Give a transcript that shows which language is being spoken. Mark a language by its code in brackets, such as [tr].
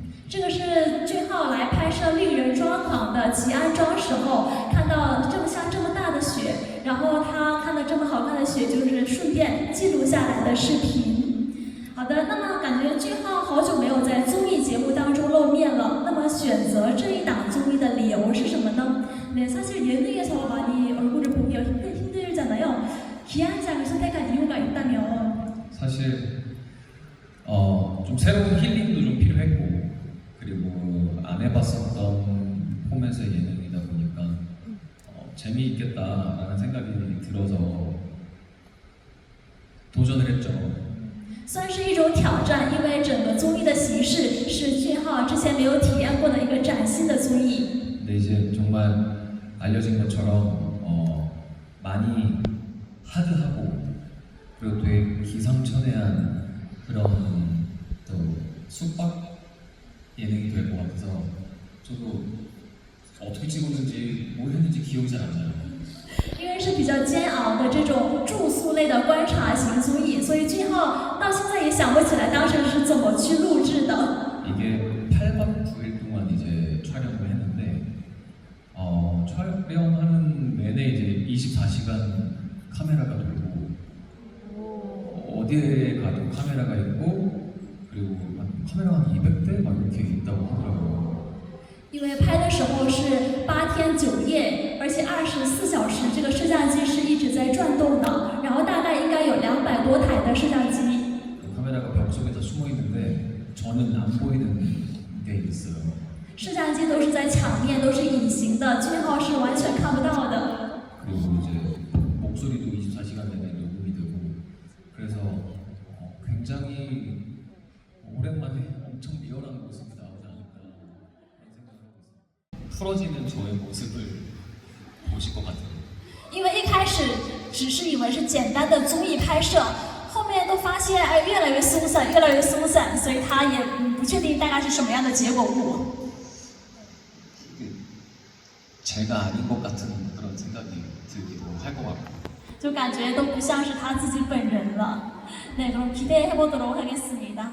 [zh] 这个是俊浩来拍摄《令人抓狂》的吉安庄时候，看到这么大的雪，然后他看到这么好看的雪，就是顺便记录下来的视频。好的，那么感觉俊浩好久没有在综艺节目当中露面了，那么选择这一档综艺的理由是什么呢？ [ko] 네, 사실 예능에서 많이 얼굴을 보기 힘들잖아요. 기안장을 선택한 이유가 있다면 사실 좀 새로운 힐링도 좀 필요했고 그리고 안 해봤었던 포맷의 예능이다 보니까 재미있겠다라는 생각이 들어서 도전을 했죠. [zh] 算是一种挑战，因为整个综艺的形式是俊浩之前没有体验过的一个崭新的综艺。 [ko] 근데 이제 정말 알려진 것처럼 많이 하드하고 그리고 되게 기상천외한 그런 또 숙박 예능이 될 것 같아서 저도 어떻게 찍었는지 뭘 했는지 기억이 잘 안 나요. [zh] 因为是比较煎熬的这种住宿类的观察型综艺，所以俊浩到现在也想不起来当时是怎么去录制的。 [ko] 이게 8박 9일 동안 이제 촬영을 했는데 촬영하는 내내 이제 24시간 카메라가 돌고 어디에 가도 카메라가 있고 그리고 카메라가 한 200대 막 이렇게 있다고 하더라고요. [zh] 因为拍的时候是8天9夜，而且24小时，这个摄像机是一直在转动的，然后大概应该有200多台的摄像机。 [ko] 그 카메라가 벽 속에 다 숨어 있는데 저는 안 보이는 게 있어요. [zh] 摄像机都是在墙面，都是隐形的，俊浩是完全看不到的。 [ko] 그리고 이제 목소리도 24시간 내내 녹음이 되고 그래서 굉장히 오랜만에 엄청 리얼한 모습이 나오지 않을까 그런 생각을 하고 있습니다. 풀어지는 저의 모습을 보실 것 같아요. [zh] 因为一开始只是以为是简单的综艺拍摄，后面都发现越来越松散，越来越松散，所以他也不确定大概是什么样的结果物。 [ko] 제가 아닌 것 같은 그런 생각이 들기도 할 것 같고 [zh] 就感觉都不像是他自己本人了。 [ko] 네, 그럼 기대해 보도록 하겠습니다.